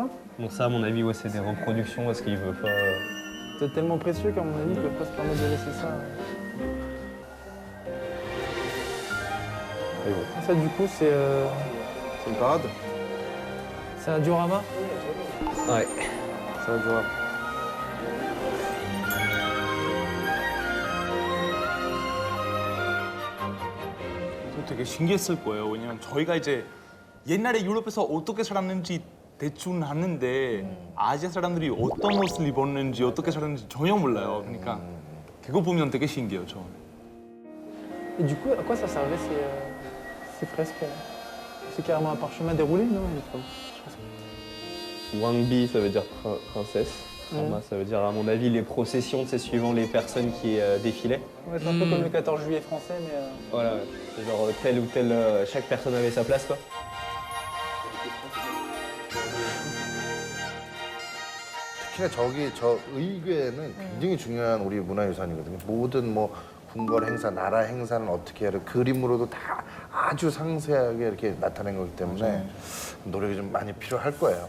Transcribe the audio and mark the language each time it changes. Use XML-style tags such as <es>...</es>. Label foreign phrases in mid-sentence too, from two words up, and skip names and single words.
<fr>Donc ça, à mon avis, ouais, c'est des reproductions parce qu'il veut pas. C'est tellement précieux qu'à mon avis, ils ne peuvent pas se permettre de laisser ça. Et bon. Ça, du coup, c'est C'est une parade? c'est un diorama? Ouais. C'est un jour.</fr> <ko>저 되게 신기했을 거예요. 왜냐면 저희가 이제 옛날에 유럽에서 어떻게 살았는지 대충 아는데 아시아 사람들이 어떤 옷을 입었는지 어떻게 살았는지 전혀 몰라요. 그러니까 그거 보면 되게 신기해요, 저.</ko> <fr>Et du coup, à quoi ça servait ces fresques? C'est carrément un parchemin déroulé, non? Wangbi, ça veut dire princesse. Mhm. Rama, ça veut dire, à mon avis, les processions, c'est suivant les personnes qui défilaient. Ouais, c'est un peu comme le 14 juillet français, mais... Voilà, c'est genre telle ou telle, chaque personne avait sa place, quoi.</fr> <ko>특히나 저기 저 의궤는 굉장히 중요한 우리 문화유산이거든요. 모든 뭐 궁궐 행사, 나라 행사는 어떻게 해야 그림으로도 다 아주 상세하게 이렇게 나타낸 거기 때문에 노력이 좀 많이 필요할 거예요.</ko>